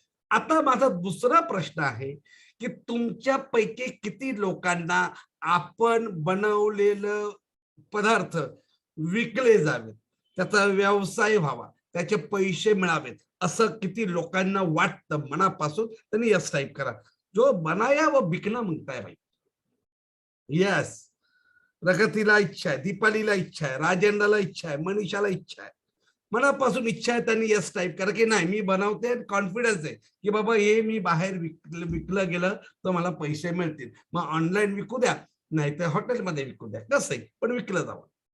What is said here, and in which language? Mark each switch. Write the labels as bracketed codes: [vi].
[mr] आता माझा दुसरा प्रश्न आहे की तुमच्यापैकी किती लोकांना आपण बनवलेलं पदार्थ विकले जावेत, त्याचा व्यवसाय व्हावा, त्याचे पैसे मिळावेत असं किती लोकांना वाटतं मनापासून, त्यांनी यस टाईप करा. [hi] जो बनाया वो बिकना मांगता है भाई. [en] Yes. [mr] प्रगतीला इच्छा आहे, दीपालीला इच्छा आहे, राजेंद्रला इच्छा आहे, मनीषाला इच्छा आहे, मनापासून इच्छा आहे, त्यांनी यस टाईप करा की नाही मी बनवते, कॉन्फिडन्स आहे की बाबा हे मी बाहेर विकलं गेलं तर मला पैसे मिळतील. मग ऑनलाईन विकू द्या, नाही तर हॉटेलमध्ये विकू द्या, कसंही पण विकलं जावं.